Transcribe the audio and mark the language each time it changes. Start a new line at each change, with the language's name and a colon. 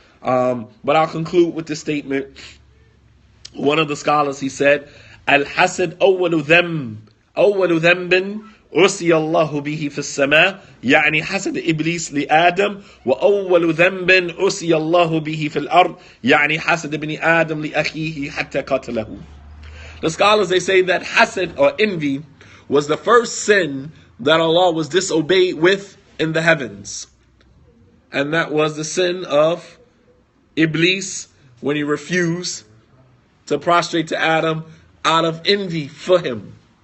English: But I'll conclude with this statement. One of the scholars, he said,
Arabic: الحسد أول ذنب أرسي الله به في السماء يعني حسد إبليس لآدم وأول ذنب أرسي الله به في الأرض يعني حسد ابن آدم لأخيه حتى قتله.
English: The scholars, they say that hasad or envy was the first sin that Allah was disobeyed with in the heavens. And that was the sin of Iblis when he refused to prostrate to Adam out of envy for him.